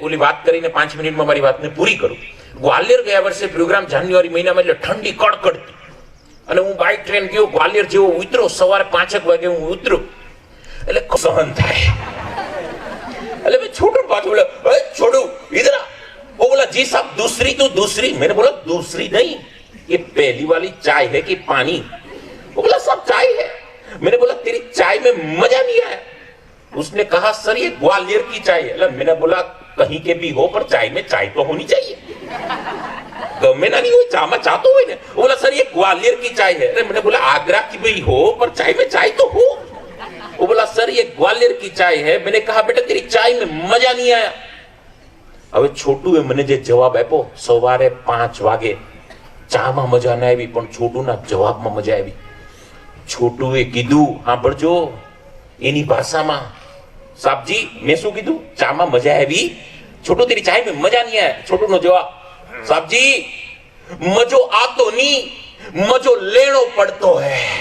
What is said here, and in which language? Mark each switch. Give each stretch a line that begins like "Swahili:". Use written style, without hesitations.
Gujarati: ઓલી વાત કરીને 5 મિનિટમાં મારી વાતને પૂરી કરું. ગ્વાલિયર ગયા વર્ષે પ્રોગ્રામ જાન્યુઆરી મહિનામાં, એટલે ઠંડી કડકડતી. અને હું બાઇક ટ્રેન ગયો, ગ્વાલિયર જેવો ઉતરો. સવારે 5 વાગે હું ઉતરો એટલે સહન થાય. એટલે મેં છોટું પાછું બોલે, છોડું ઇધર
Hindi: वो बोला जी साहब दूसरी तो दूसरी. मैंने बोला दूसरी नहीं, ये पहली वाली चाय है कि पानी? वो बोला साहब चाय है. मैंने बोला तेरी चाय में मजा नहीं आया. उसने कहा सर ये ग्वालियर की चाय है. मैंने बोला कहीं के भी हो पर चाय में चाय तो होनी चाहिए.
Gujarati: गमे ना नहीं हो चा में चा तो हो ने.
Hindi: वो बोला सर ये ग्वालियर की चाय है. मैंने बोला आगरा की भी हो पर चाय में चाय तो हो. वो बोला सर ये ग्वालियर की चाय है. मैंने कहा बेटा तेरी चाय में मजा नहीं आया.
Gujarati: હવે છોટુએ મને જે જવાબ આપ્યો સવારે 5 વાગે, ચામાં મજા ના આવી પણ છોટુના જવાબમાં મજા આવી. છોટુએ કીધું, સાંભળજો એની ભાષામાં, સાહેબજી મેં શું કીધું? ચામાં મજા આવી. છોટુ
Hindi: તેરી ચાય में મજા નહીં આયા.
Gujarati: છોટુનો જવાબ, સાહેબજી મજો આતો નહીં, મજો લેણો પડતો હે.